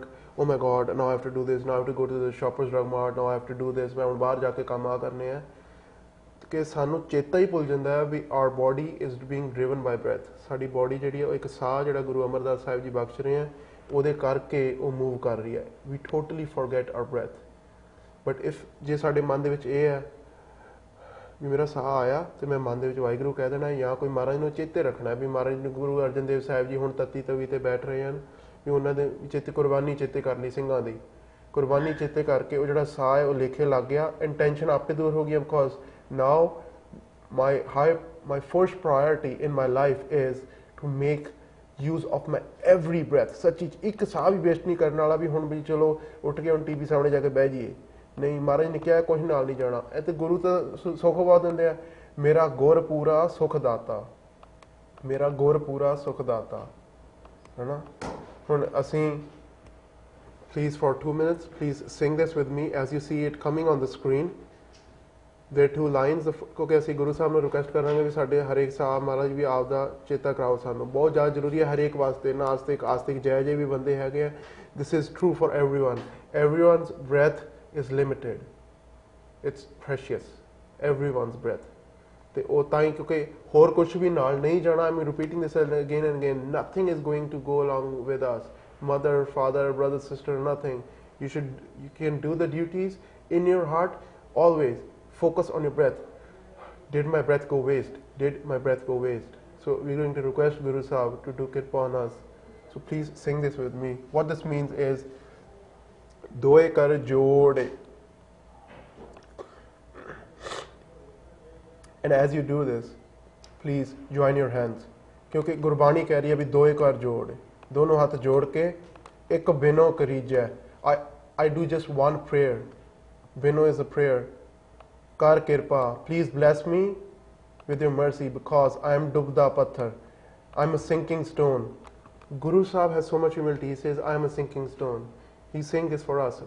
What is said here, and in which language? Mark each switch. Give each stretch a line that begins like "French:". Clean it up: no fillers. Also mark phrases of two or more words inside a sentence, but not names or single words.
English: Oh my God, now I have to do this, now I have to go to the Shoppers Drug Mart, now I have to do this,
Punjabi: मैं ਹੁਣ ਬਾਹਰ ਜਾ ਕੇ ਕੰਮ ਆ ਕਰਨੇ ਆ, ਕਿ ਸਾਨੂੰ ਚੇਤਾ ਹੀ ਭੁੱਲ ਜਾਂਦਾ ਹੈ ਵੀ
English: our body is being driven by breath.
Punjabi: ਸਾਡੀ ਬੋਡੀ ਜਿਹੜੀ ਹੈ ਉਹ ਇੱਕ ਸਾਹ ਜਿਹੜਾ ਗੁਰੂ ਅਮਰਦਾਸ ਸਾਹਿਬ ਜੀ ਬਖਸ਼ ਰਹੇ ਆ ਉਹਦੇ ਕਰਕੇ ਉਹ ਮੂਵ ਕਰ ਰਹੀ ਹੈ।
English: We totally forget our breath. But if
Punjabi: ਜੇ ਸਾਡੇ ਮਨ ਦੇ ਵਿੱਚ ਇਹ ਹੈ ਵੀ ਮੇਰਾ ਸਾਹ ਆਇਆ ਤੇ ਮੈਂ ਮਨ ਦੇ ਵਿੱਚ ਵਾਹਿਗੁਰੂ ਕਹਿ ਦੇਣਾ, ਜਾਂ ਕੋਈ ਮਹਾਰਾਜ ਨੂੰ ਚੇਤੇ ਰੱਖਣਾ ਵੀ ਮਹਾਰਾਜ ਨੂੰ ਗੁਰੂ ਅਰਜਨ ਦੇਵ ਸਾਹਿਬ ਜੀ ਹੁਣ ਤੱਤੀ ਤਵੀ ਤੇ ਬੈਠ ਰਹੇ ਹਨ, ਵੀ ਉਹਨਾਂ ਦੇ ਚੇਤੇ ਕੁਰਬਾਨੀ ਚੇਤੇ ਕਰ ਲਈ ਸਿੰਘਾਂ ਦੀ, ਕੁਰਬਾਨੀ ਚੇਤੇ ਕਰਕੇ ਉਹ ਜਿਹੜਾ ਸਾਹ ਹੈ ਉਹ ਲੇਖੇ ਲੱਗ ਗਿਆ, ਇੰਟੈਂਸ਼ਨ ਆਪੇ ਦੂਰ ਹੋ ਗਈ।
English: because now my first priority in my life is to make use of my every breath.
Punjabi: ਸੱਚੀ ਇੱਕ ਸਾਹ ਵੀ ਵੇਸਟ ਨਹੀਂ ਕਰਨ ਵਾਲਾ ਵੀ ਹੁਣ ਵੀ ਚਲੋ ਉੱਠ ਕੇ ਹੁਣ ਟੀਵੀ ਸਾਹਮਣੇ ਜਾ ਕੇ ਬਹਿ ਜਾਈਏ, ਨਹੀਂ। ਮਹਾਰਾਜ ਨੇ ਕਿਹਾ ਕੁਛ ਨਾਲ ਨਹੀਂ ਜਾਣਾ। ਇਹ ਤੇ ਗੁਰੂ ਤਾਂ ਸੁੱਖ ਬਹੁਤ ਦਿੰਦੇ ਆ, ਮੇਰਾ ਗੁਰ ਪੂਰਾ ਸੁਖ ਦਾਤਾ, ਮੇਰਾ ਗੁਰ ਪੂਰਾ ਸੁਖ ਦਾਤਾ, ਹੈ ਨਾ। ਹੁਣ ਅਸੀਂ
English: please for 2 minutes please sing this with me as you see it coming on the screen. There are 2 lines,
Punjabi: ਕਿਉਂਕਿ ਅਸੀਂ ਗੁਰੂ ਸਾਹਿਬ ਨੂੰ ਰਿਕੁਐਸਟ ਕਰਾਂਗੇ ਵੀ ਸਾਡੇ ਹਰੇਕ ਸਾਹ ਮਹਾਰਾਜ ਵੀ ਆਪ ਦਾ ਚੇਤਾ ਕਰਾਓ ਸਾਨੂੰ, ਬਹੁਤ ਜ਼ਿਆਦਾ ਜ਼ਰੂਰੀ ਹੈ ਹਰੇਕ ਵਾਸਤੇ। ਨਾਸਤਿਕ ਆਸਤਿਕ ਜੈ ਜੈ ਵੀ ਬੰਦੇ ਹੈਗੇ ਆ,
English: this is true for everyone. Everyone's breath is limited, it's precious, everyone's breath.
Punjabi: ਤੇ ਉਹ ਤਾਂ ਹੀ ਕਿਉਂਕਿ ਹੋਰ ਕੁਝ ਵੀ ਨਾਲ ਨਹੀਂ ਜਾਣਾ।
English: I'm repeating this again and again, nothing is going to go along with us. mother, father, brother, sister, nothing. You can do the duties in your heart always. Focus on your breath. Did my breath go waste? Did my breath go waste? So we're going to request Guru Sahib to do kirpa on us. So please sing this with me. What this means is
Punjabi: ਦੋਇ ਕਰ ਜੋੜਿ.
English: And as you do this, please join your hands.
Hindi: क्योंकि गुरबानी कह रही है भी दोए कर जोड़, दोनों हाथ जोड़ के एक बिनो करीजै.
English: I do just one prayer. Bino is a prayer.
Punjabi: ਕਰਿ ਕਿਰਪਾ,
English: please bless me with your mercy because I am
Punjabi: ਡੁਬਦਾ ਪਥਰ.
English: I am a sinking stone. Guru Sahib has so much humility. He says, I am a sinking stone. He's saying this for us.